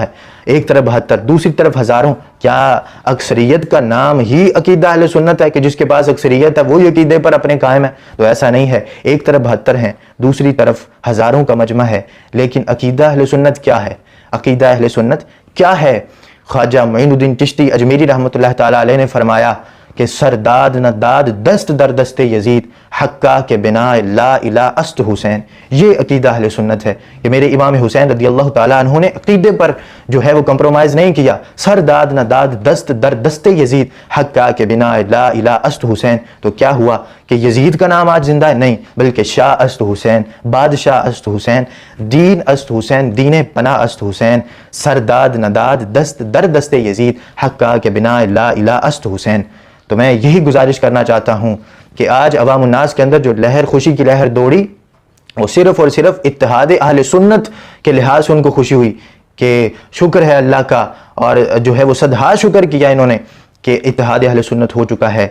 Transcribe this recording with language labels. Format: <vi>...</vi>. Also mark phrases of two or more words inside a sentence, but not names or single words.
<ur>ایک طرف 72، دوسری طرف ہزاروں۔ کیا اکثریت کا نام ہی عقیدہ اہل سنت ہے کہ جس کے پاس اکثریت ہے وہی عقیدے پر اپنے قائم ہے؟ تو ایسا نہیں ہے، ایک طرف 72 ہیں، دوسری طرف ہزاروں کا مجمع ہے، لیکن عقیدہ اہل سنت کیا ہے؟ عقیدہ اہل سنت کیا ہے؟ خواجہ معین الدین چشتی اجمیری</ur> <ar>رحمۃ اللہ تعالیٰ علیہ</ar> <ur>نے فرمایا کہ</ur> <fa>سرداد نہ داد دست در دست یزید، حقہ کے بنا لا الہ است حسین۔</fa> <ur>یہ عقیدہ اہل سنت ہے کہ میرے امام حسین</ur> <ar>رضی اللہ تعالیٰ عنہ</ar> <ur>نے عقیدے پر جو ہے وہ کمپرومائز نہیں کیا،</ur> <fa>سرداد نہ داد دست در دست یزید، حقہ کے بنا لا الہ است حسین۔</fa> <ur>تو کیا ہوا کہ یزید کا نام آج زندہ ہے؟ نہیں، بلکہ</ur> <fa>شاہ است حسین، بادشاہ است حسین، دین است حسین، دین پناہ است حسین، سرداد نہ داد دست در دست یزید، حقہ کے بنا لا الہ است حسین۔</fa> <ur>تو میں یہی گزارش کرنا چاہتا ہوں کہ آج عوام الناس کے اندر جو لہر خوشی کی لہر دوڑی، وہ صرف اور صرف اتحاد اہل سنت کے لحاظ سے ان کو خوشی ہوئی کہ شکر ہے اللہ کا، اور جو ہے وہ صدہا شکر کیا انہوں نے کہ اتحاد اہل سنت ہو چکا ہے۔</ur>